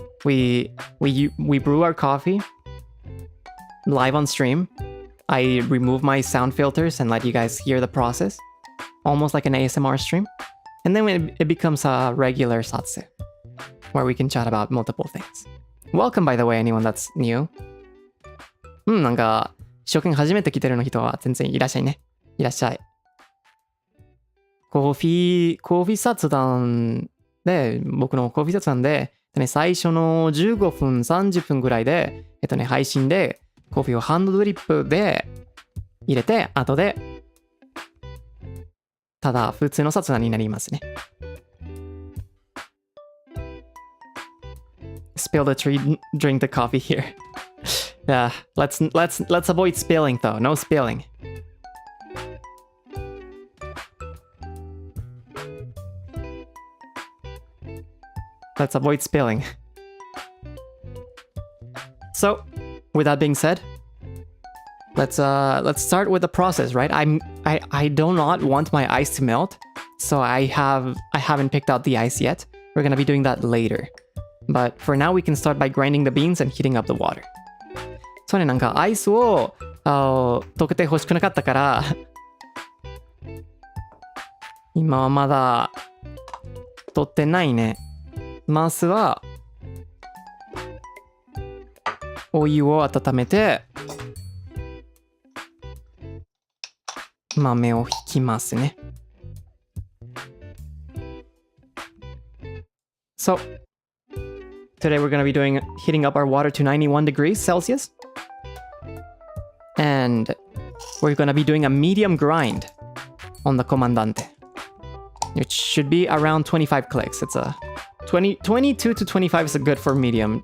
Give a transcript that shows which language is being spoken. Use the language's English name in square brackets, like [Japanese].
[English] We brew our coffee live on stream. I remove my sound filters and let you guys hear the process, almost like an ASMR stream. And then it becomes a regular satsu, where we can chat about multiple things. Welcome, by the way, anyone that's new. [Japanese] なんか初見初めて来てるの人は全然いらっしゃいね。いらっしゃい。コーヒー雑談で、僕のコーヒー雑談で、最初の15分、30分ぐらいで、配信でコーヒーをハンドドリップで入れて、後で、ただ普通の雑談になりますね。 [English] Spill the tree, drink the coffee here. Yeah, let's avoid spilling though. No spilling. Let's avoid spilling. So, with that being said, let's start with the process, right? I do not want my ice to melt, so I haven't picked out the ice yet. We're gonna be doing that later. But for now, we can start by grinding the beans and heating up the water. [Japanese] そうね、なんかアイスを溶けて欲しくなかったから今はまだ取ってないね。まずはお湯を温めて豆をひきますね。 [English] So today we're going to be heating up our water to 91 degrees Celsius. And we're going to be doing a medium grind on the Comandante. It should be around 25 clicks. It's a 22 to 25 is good for medium.